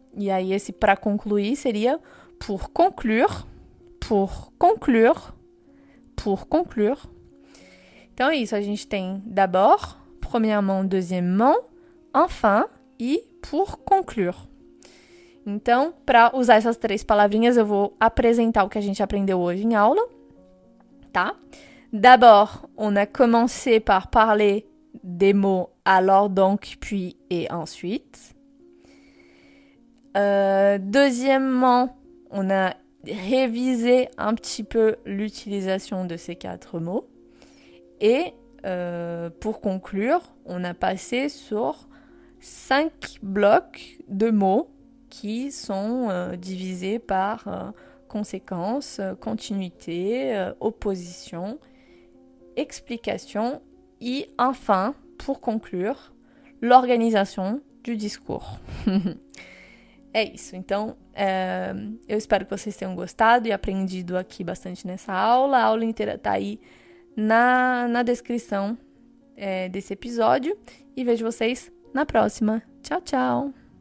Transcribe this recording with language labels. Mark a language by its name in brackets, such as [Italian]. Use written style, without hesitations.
[Portuguese] E aí, esse para concluir seria pour conclure, pour conclure, pour conclure. Então, é isso. A gente tem d'abord, premièrement, deuxièmement, enfin e pour conclure. Então, para usar essas 3 palavrinhas, eu vou apresentar o que a gente aprendeu hoje em aula, tá? [French] D'abord, on a commencé par parler des mots alors, donc, puis et ensuite. Deuxièmement, on a révisé un petit peu l'utilisation de ces 4 mots. Et pour conclure, on a passé sur 5 blocs de mots qui sont divisés par conséquence, continuité, opposition, explication e, enfin, pour conclure, l'organisation du discours. [Portuguese] É isso. Então, eu espero que vocês tenham gostado e aprendido aqui bastante nessa aula. A aula inteira tá aí na descrição desse episódio. E vejo vocês na próxima. Tchau, tchau!